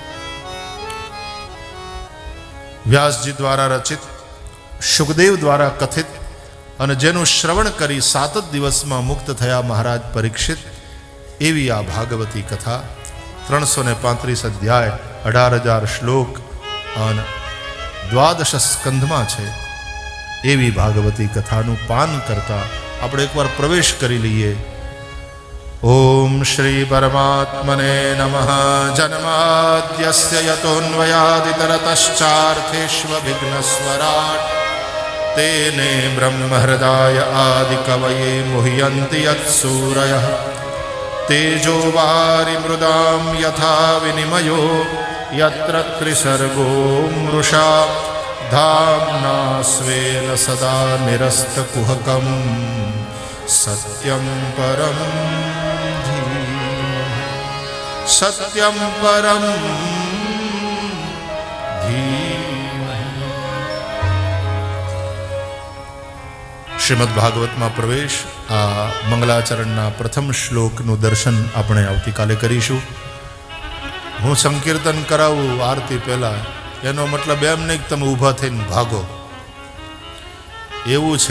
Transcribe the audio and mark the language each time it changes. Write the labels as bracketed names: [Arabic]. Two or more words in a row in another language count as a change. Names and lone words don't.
[Gujarati] વ્યાસજી દ્વારા રચિત, શુકદેવ દ્વારા કથિત અને જેનું શ્રવણ કરી 7 જ દિવસમાં મુક્ત થયા મહારાજ પરીક્ષિત, એવી આ ભાગવતી કથા. 335 અધ્યાય, 18,000 શ્લોક અને 12 સ્કંધમાં છે. એવી ભાગવતી કથાનું પાન કરતા આપણે એકવાર પ્રવેશ કરી લઈએ. [Sanskrit] ओम श्री परमात्मने नमः। जन्माद्यस्य यतोऽन्वयादितरतश्चार्थेष्वभिघ्नस्वराट् तेने ब्रह्महृदाय आदिकवये मुह्यन्ति यत्सूरयः तेजो वारिमृदां यथा विनिमयो यत्र त्रिसर्गो मृषा धाम्ना स्वेन सदा निरस्तकुहकं सत्यं परं धीमहि। सत्यं परं धीमहि। [Gujarati] શ્રીમદ ભાગવતમાં પ્રવેશ આ મંગલાચરણના પ્રથમ શ્લોકનું દર્શન આપણે આવતીકાલે કરીશું. હું સંકીર્તન કરાવું આરતી પહેલાં એનો મતલબ એમ નહીં કે તમે ઊભા થઈને ભાગો, એવું છે.